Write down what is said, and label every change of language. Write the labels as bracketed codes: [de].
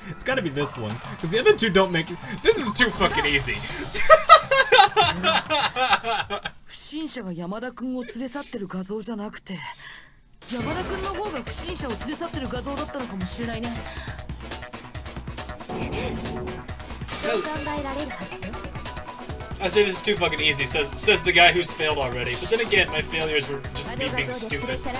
[en] It's gotta be this one, because the other two don't make it. This is too fucking easy. [ja] 不審者が山田君を連れ去ってる画像じゃなくて、山田君の方が不審者を連れ去ってる画像だったのかもしれないね。そう考えられるはずよ。 [en] I say this is too fucking easy, says the guy who's failed already. But then again, my failures were just me being stupid.